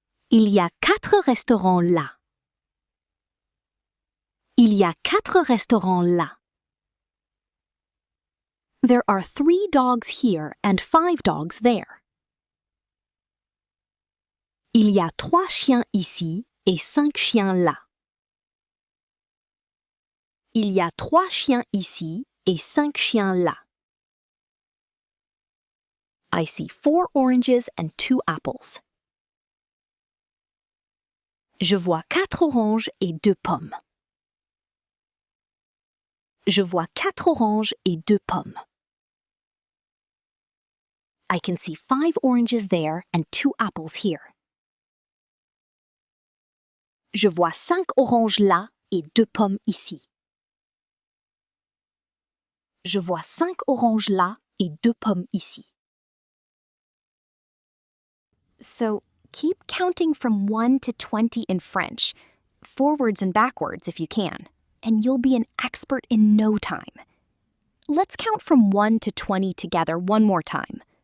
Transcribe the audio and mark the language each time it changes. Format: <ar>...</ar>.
<fr>Il y a 4 restaurants là. Il y a 4 restaurants là.</fr> <en>There are 3 dogs here and 5 dogs there.</en> <fr>Il y a 3 chiens ici et 5 chiens là. Il y a 3 chiens ici et 5 chiens là.</fr> <en>I see 4 oranges and 2 apples.</en> <fr>Je vois 4 oranges et 2 pommes. Je vois 4 oranges et 2 pommes.</fr> <en>I can see 5 oranges there and 2 apples here.</en> <fr>Je vois 5 oranges là et 2 pommes ici. Je vois 5 oranges là et 2 pommes ici.</fr> <en>So, keep counting from 1 to 20 in French, forwards and backwards if you can, and you'll be an expert in no time. Let's count from 1 to 20 together one more time.</en>